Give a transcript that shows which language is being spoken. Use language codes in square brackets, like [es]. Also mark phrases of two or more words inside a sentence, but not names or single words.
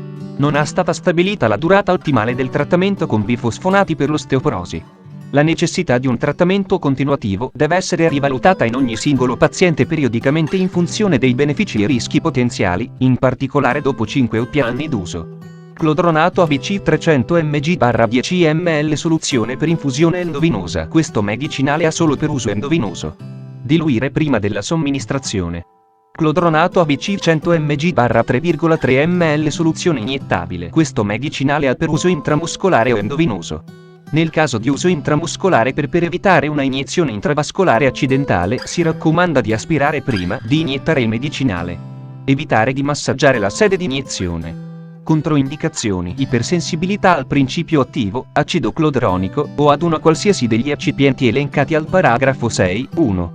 [it] Non è stata stabilita la durata ottimale del trattamento con bifosfonati per l'osteoporosi. La necessità di un trattamento continuativo deve essere rivalutata in ogni singolo paziente periodicamente in funzione dei benefici e rischi potenziali, in particolare dopo 5 o più anni d'uso. Clodronato ABC 300 mg/10 ml soluzione per infusione endovenosa. Questo medicinale ha solo per uso endovenoso. Diluire prima della somministrazione. Clodronato ABC 100 mg/3,3 ml soluzione iniettabile. Questo medicinale ha per uso intramuscolare o endovenoso. Nel caso di uso intramuscolare per evitare una iniezione intravascolare accidentale si raccomanda di aspirare prima di iniettare il medicinale. Evitare di massaggiare la sede di iniezione. Controindicazioni: ipersensibilità al principio attivo, acido clodronico, o ad una qualsiasi degli eccipienti elencati al paragrafo 6.1.